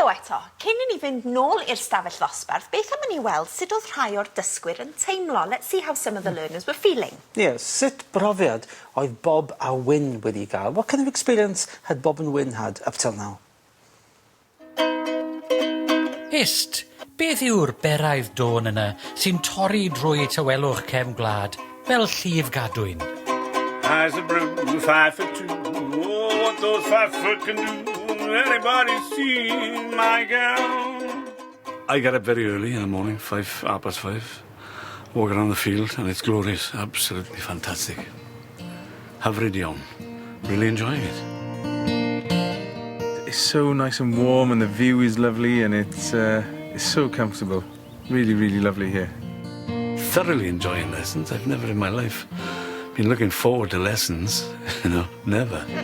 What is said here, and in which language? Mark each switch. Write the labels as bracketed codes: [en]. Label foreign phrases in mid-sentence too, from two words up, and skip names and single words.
[cy] eto, cyn I ni fynd nôl i'r stafell ddosbarth, beth am I ni weld sut oedd rhai o'r dysgwyr yn teimlo? [en] Let's see how some of the learners were feeling. Yeah, [cy] sut brofiad oedd Bob a Wyn wedi gael? [en] What kind of experience had Bob and Wyn had up till now? [cy] Ist, beth yw'r beraidd dôn yna sy'n torri drwy tawelwch cefn gwlad fel llif gadwyn? [en] Eyes a brew, 5 foot 2. Oh, what those 5 foot can do. Anybody see my gown? I get up very early in the morning, 5:30. Walk around the field, and it's glorious, absolutely fantastic. [cy] Hyfryd iawn. [en] Really enjoying it. It's so nice and warm, and the view is lovely, and it's so comfortable. Really, really lovely here. Thoroughly enjoying lessons. I've never in my life been looking forward to lessons, never.